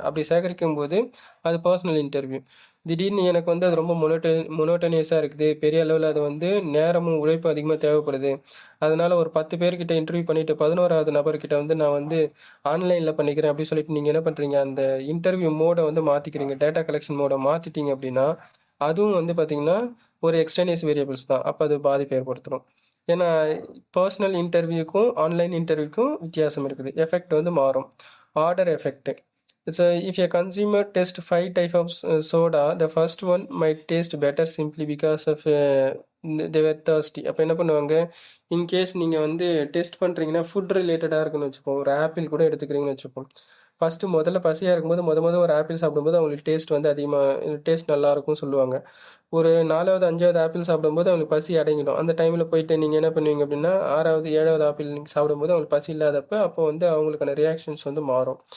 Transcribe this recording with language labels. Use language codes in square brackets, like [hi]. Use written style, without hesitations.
[ta] அப்படி சேகரிக்கும் போது அது பர்சனல் இன்டர்வியூ. திடீர்னு எனக்கு வந்து அது ரொம்ப மொனோட்டனியஸாக இருக்குது, பெரிய அளவில் அது வந்து நேரமும் உழைப்பும் அதிகமாக தேவைப்படுது, அதனால் ஒரு 10 பேர்கிட்ட இன்டர்வியூ பண்ணிவிட்டு 11வது நபர்கிட்ட வந்து நான் வந்து ஆன்லைனில் பண்ணிக்கிறேன் அப்படின்னு சொல்லிட்டு நீங்கள் என்ன பண்ணுறீங்க, அந்த இன்டர்வியூ மோடை வந்து மாற்றிக்கிறீங்க, டேட்டா கலெக்ஷன் மோடை மாற்றிட்டீங்க அப்படின்னா அதுவும் வந்து பார்த்திங்கன்னா ஒரு எக்ஸ்டர்னேஸ் வேரியபிள்ஸ் தான். அப்போ அது பாதிப்பு ஏற்படுத்தும். ஏன்னா பர்சனல் இன்டர்வியூக்கும் ஆன்லைன் இன்டர்வியூக்கும் வித்தியாசம் இருக்குது. எஃபெக்ட் வந்து மாறும். Order effect. [en] So if a consumer tests 5 types of soda, the first one might taste better simply because of they were thirsty. [ta] அப்போ என்ன பண்ணுவாங்க, இன்கேஸ் நீங்கள் வந்து டெஸ்ட் பண்ணுறீங்கன்னா ஃபுட் ரிலேட்டடாக இருக்குன்னு வச்சுப்போம், ஒரு ஆப்பிள் கூட எடுத்துக்கிறீங்கன்னு வச்சுப்போம். முதல்ல பசியாக இருக்கும்போது ஒரு ஆப்பிள் சாப்பிடும்போது அவங்களுக்கு டேஸ்ட் வந்து அதிகமாக டேஸ்ட் நல்லாயிருக்கும் சொல்லுவாங்க. ஒரு 4வது 5வது ஆப்பிள் சாப்பிடும்போது அவங்களுக்கு பசி அடங்கிடும். அந்த டைமில் போயிட்டு நீங்கள் என்ன பண்ணுவீங்க அப்படின்னா 6வது 7வது ஆப்பிள் நீங்கள் சாப்பிடும்போது அவங்களுக்கு பசி இல்லாதப்ப அப்போ வந்து அவங்களுக்கான ரியாக்ஷன்ஸ் வந்து மாறும்.